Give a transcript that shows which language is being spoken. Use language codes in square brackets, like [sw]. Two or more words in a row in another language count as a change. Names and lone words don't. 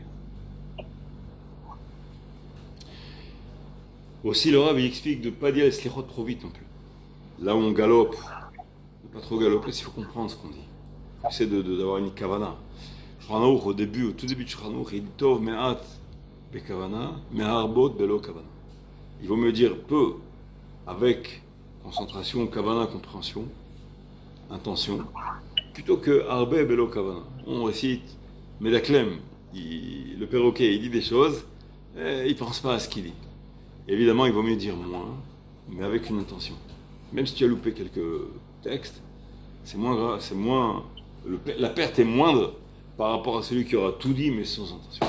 [fr] Aussi, le Rav il explique de ne pas dire les Slichot trop vite non plus. Là où on galope, ne pas trop galoper, il faut comprendre ce qu'on dit. C'est d'avoir une kavana. Au tout début de Shulchan Aruch, il dit [he] טוב מעט בכוונה, מהרבות בלא כוונה. [fr] Il vaut mieux dire peu avec concentration, kavana, compréhension, intention, plutôt que [he] הרבה בלא כוונה. [fr] On récite Medaklem, le perroquet, il dit des choses, et il ne pense pas à ce qu'il dit. Évidemment, il vaut mieux dire moins, mais avec une intention. Même si tu as loupé quelques textes, c'est moins grave, la perte est moindre par rapport à celui qui aura tout dit, mais sans intention.